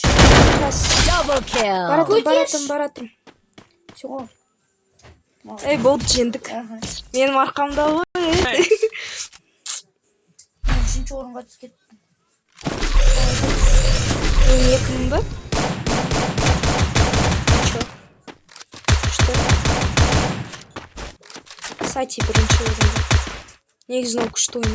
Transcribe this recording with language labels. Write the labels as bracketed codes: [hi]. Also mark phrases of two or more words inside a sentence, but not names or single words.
[en] Double kill. [kk] Баратым. [ru] Всего. [kk] Ей, болды, жеңдік. Менің арқамда ғой. [en] Thanks. [kk] Мен үшінші орынға түсіп кеттім. Мен 2000 ба? [ru] Чё? [kk] Что? Сати бірінші орында. Негізін ол күшті ойнайды.